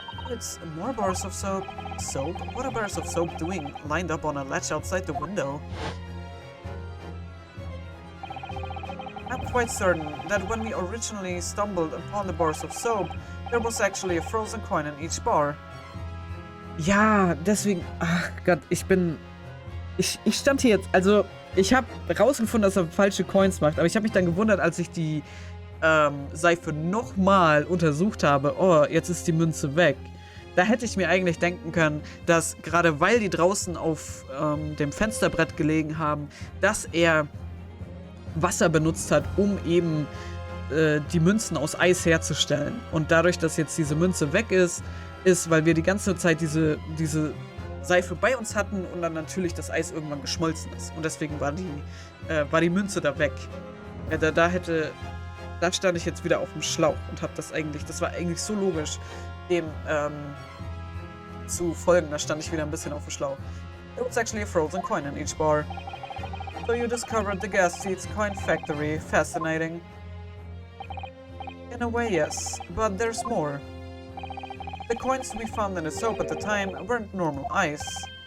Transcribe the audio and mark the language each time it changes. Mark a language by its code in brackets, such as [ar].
[en] It's more bars of soap. Soap? What are bars of soap doing lined up on a ledge outside the window? I'm quite certain that when we originally stumbled upon the bars of soap, there was actually a frozen coin in each bar. [de] Ja, deswegen... Ach Gott, ich stand hier jetzt... Also, ich habe rausgefunden, dass er falsche Coins macht, aber ich habe mich dann gewundert, als ich die Seife nochmal untersucht habe. Oh, jetzt ist die Münze weg. Da hätte ich mir eigentlich denken können, dass gerade weil die draußen auf dem Fensterbrett gelegen haben, dass er Wasser benutzt hat, um eben die Münzen aus Eis herzustellen. Und dadurch, dass jetzt diese Münze weg ist, weil wir die ganze Zeit diese Seife bei uns hatten und dann natürlich das Eis irgendwann geschmolzen ist. Und deswegen war die Münze da weg. Ja, da stand ich jetzt wieder auf dem Schlauch und habe das war eigentlich so logisch, dem zu folgen. Da stand ich wieder ein bisschen auf dem Schlauch. [en] It was actually a frozen coin in each bar. So you discovered the gas seats coin factory. Fascinating. In a way, yes, but there's more. The coins we found in the soap at the time weren't normal ice.